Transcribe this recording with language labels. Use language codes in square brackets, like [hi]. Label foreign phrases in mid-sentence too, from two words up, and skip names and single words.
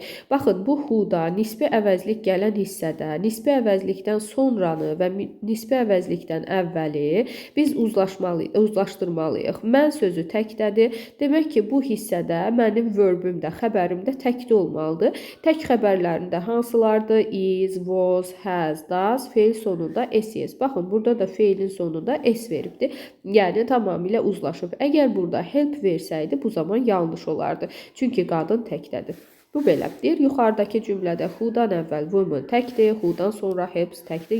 [az] Baxın, bu who-da nisbi əvəzlik gələn hissədə, nisbi əvəzlikdən sonranı və nisbi əvəzlikdən əvvəli biz uzlaşdırmalıyıq. Mən sözü təkdədir. Demək ki, bu hissədə mənim verbüm də, xəbərim də təkdə olmalıdır. Tək xəbərlərində hansılardır? [en] Is, was, has, does, [az] feil sonunda s. Baxın, burada da feilin sonunda s veribdir. Yəni, tamamilə uzlaşıb. Əgər burada help versəydi, bu zaman yanlış olardı. Çünki qadın təkdədir. Bu belədir. Yuxarıdakı cümlədə who-dan əvvəl woman təkdir, who-dan sonra helps təkdir.